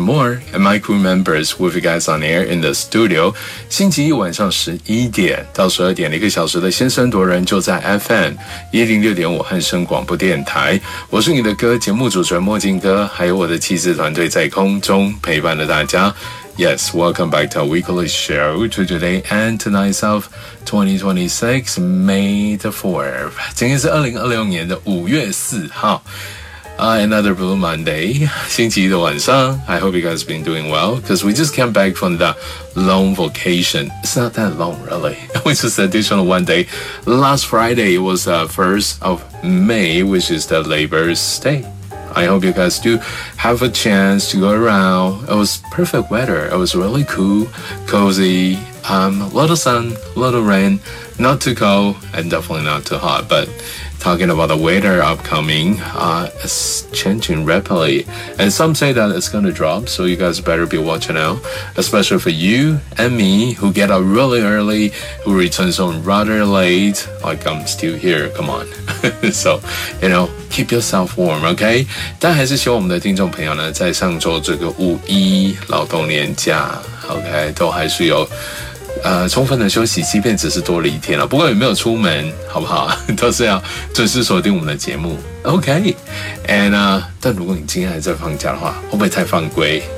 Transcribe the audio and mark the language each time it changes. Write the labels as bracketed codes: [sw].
[en] Moore, and my crew members with you guys on air in the studio. [zh] 星期一晚上11点到12点的一个小时的先声夺人就在 FM 106.5汉声广播电台。我是你的歌节目主持人墨镜哥，还有我的气质团队在空中陪伴着大家。 [en] Yes, welcome back to our weekly show to today and tonight's of 2026, May the 4th. [zh] 今天是2026年的5月4号。 [en] Another Blue Monday, [zh] 星期一的晚上。 [en] I hope you guys have been doing well, because we just came back from the long vacation. It's not that long, really. We just additional one day. Last Friday was the 1st of May, which is the Labor Day. I hope you guys do have a chance to go around. It was perfect weather. It was really cool, cozy, lot of sun, lot of rain, not too cold, and definitely not too hot. But talking about the weather upcoming, it's changing rapidly. And some say that it's going to drop, so you guys better be watching out. Especially for you and me, who get up really early, who returns home rather late. Like, I'm still here, come on. So, you know, Keep yourself warm, okay? [zh] 但还是希望我们的听众朋友呢，在上周这个五一劳动连假 ，OK， 都还是有充分的休息，即便只是多了一天了。不过也没有出门，好不好？都是要准时锁定我们的节目 ，OK？ [en] And [zh] 但如果你今天还在放假的话，会不会太犯规？